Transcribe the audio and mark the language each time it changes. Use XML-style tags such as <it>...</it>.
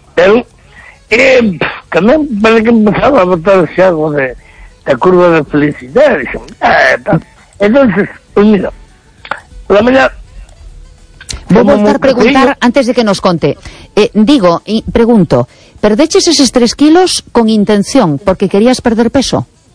<gl>Pero, tamén parece que empezaba a botar xa algo de curva de felicidade.</gl> <es>Entonces, pues mira, la mañana...</es> <gl>Vou voltar a preguntar antes de que nos conte. Pregunto, ¿perdeches esos 3 kilos con intención? ¿Porque querías perder peso?</gl>